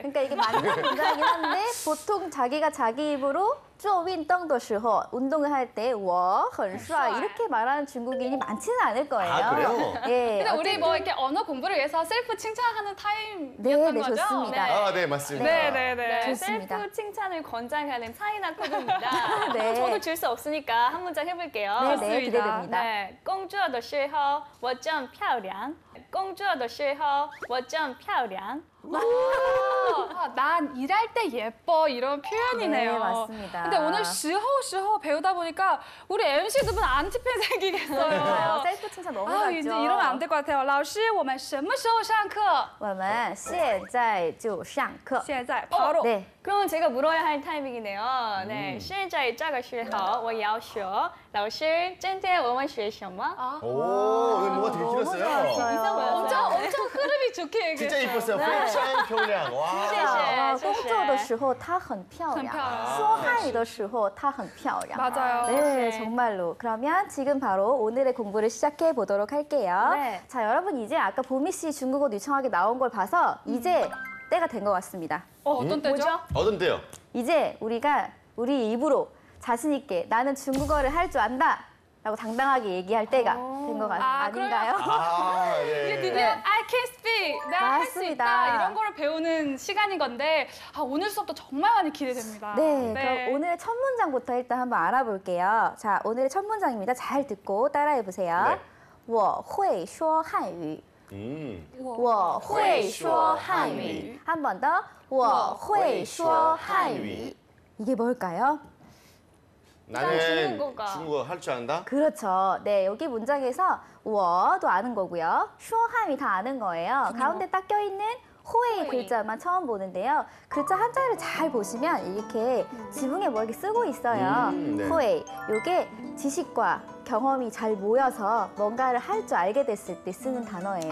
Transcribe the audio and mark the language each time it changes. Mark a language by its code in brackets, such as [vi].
[ko] 그러니까 이게 맞는 문장이긴 한데 보통 자기가 자기 입으로 [zh] 做运动的时候 [ko] 운동을 할 때 [zh] 我很帅 [ko] 이렇게 말하는 중국인이 많지는 않을 거예요. 아, 그래요? 예. 근데 우리 뭐 어쨌든 이렇게 언어 공부를 위해서 셀프 칭찬하는 타임이었던 네, 네, 거죠? 좋습니다. 아, 네, 맞습니다. 네네네. 네, 좋습니다. 셀프 칭찬을 권장하는 차이나 코드입니다. 네. 저도 줄 수 없으니까 한 문장 해볼게요. 네, 네, 좋습니다. 기대됩니다. [zh] 对，工作的时候我真漂亮。工作的时候我真漂亮。 [ko] 아, 난 일할 때 예뻐 이런 표현이네요. 네, 맞습니다. 근데 오늘 시호 배우다 보니까 우리 MC 두 분 안티팬 맞아요. 생기겠어요. 셀프 칭찬 너무 아, 많죠. 이제 이러면 안 될 것 같아요. [zh] 老师,我们什么时候上课? 我们现在就上课。 [ko] 现在 바로. 네. 그러면 제가 물어야 할 타이밍이네요. 네, [zh] 现在这个时候我要说，老师，今天我们学什么？ [ko] 아, 오, 오늘 뭐가 되게 너무 길었어요. 좋았어요. 엄청 흐름이 좋게 진짜 얘기했어요. 이뻤어요. [zh] 非常漂亮. [ko] 와. [zh] 谢谢工作的时候她很漂亮，很漂亮说汉语的时候她很漂亮。 [ko] 맞아요. 네, 정말로. 그러면 지금 바로 오늘의 공부를 시작해 보도록 할게요. 네. 자, 여러분 이제 아까 보미 씨 중국어 유창하게 나온 걸 봐서 이제 때가 된 것 같습니다. 어떤 때죠? 뭐죠? 어떤데요? 이제 우리가 우리 입으로 자신 있게 나는 중국어를 할 줄 안다 라고 당당하게 얘기할 때가 된 것 아닌가요? 아, 이게 네. 드디어 [en] I can speak, [ko] 내가 할 수 맞습니다. 있다 이런 거를 배우는 시간인 건데 아, 오늘 수업도 정말 많이 기대됩니다. 네, 그럼 오늘의 첫 문장부터 일단 한번 알아볼게요. 자, 오늘의 첫 문장입니다. 잘 듣고 따라해 보세요. 네. [zh] 我会说汉语 我会说汉语 [ko] 한 번 더. [zh] 我会说汉语 [ko] 이게 뭘까요? 나는 중국어가. 중국어 할 줄 안다? 그렇죠. 네, 여기 문장에서 我도 아는 거고요. 说汉语 다 아는 거예요. 가운데 딱 껴있는 호의 글자만 처음 보는데요. 글자 한자를 잘 보시면 이렇게 지붕에 뭐 이렇게 쓰고 있어요. 네. 호의. 요게 지식과 경험이 잘 모여서 뭔가를 할 줄 알게 됐을 때 쓰는 단어예요.